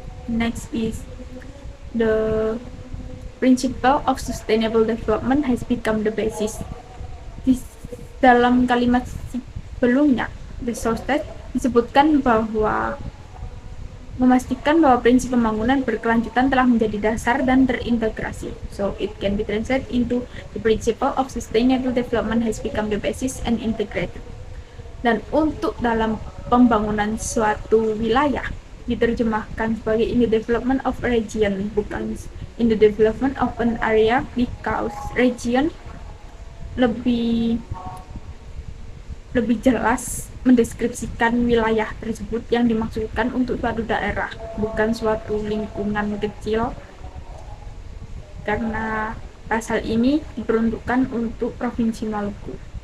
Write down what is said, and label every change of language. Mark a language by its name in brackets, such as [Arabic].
[English] Next is the principle of sustainable development has become the basis. [Indonesian] Dalam kalimat sebelumnya, [English] the source text [Indonesian] disebutkan bahwa memastikan bahwa prinsip pembangunan berkelanjutan telah menjadi dasar dan terintegrasi. [English] So it can be translated into the principle of sustainable development has become the basis and integrated. [Indonesian] Dan untuk dalam pembangunan suatu wilayah diterjemahkan sebagai [English] in the development of a region, [Indonesian] bukan [English] in the development of an area, [Indonesian] because region lebih jelas mendeskripsikan wilayah tersebut yang dimaksudkan untuk suatu daerah, bukan suatu lingkungan kecil, karena pasal ini diperuntukkan untuk Provinsi Maluku.